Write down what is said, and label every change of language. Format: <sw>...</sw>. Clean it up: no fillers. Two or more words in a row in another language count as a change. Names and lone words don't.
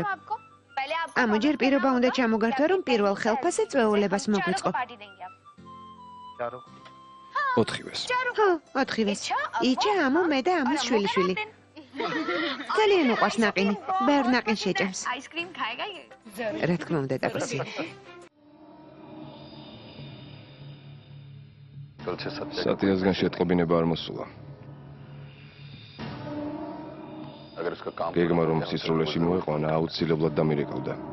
<ka>ამო, ჯერ პირობა უნდა ჩამოგართვა, რომ პირველ ხელფასზე წვეულებას მოგვიწყო. ოთხივეს. ხო, ოთხივეს. იჩა, ამო, მე და ამის შვილიშვილი. ძალიან უყვარს ნაყინი, ბევრ ნაყინს შეჭამს.</ka> <hi>आइसक्रीम खाएगा ये</hi> <ka>რა თქმა უნდა, ტაპასია. სატიასგან შეტყობინება არ მოსულა. გეგმა რომ სისრულეში მოეყვანა, აუცილებლად დამირეკავდა.</ka>